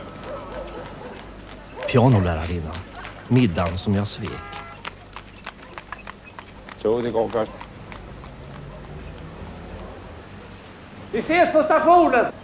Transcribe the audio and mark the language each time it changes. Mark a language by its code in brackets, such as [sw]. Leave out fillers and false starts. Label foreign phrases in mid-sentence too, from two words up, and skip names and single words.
[sv] Pianolärarinnan. Middagen som jag svek. Toget, det går godt. Vi ses på stationen!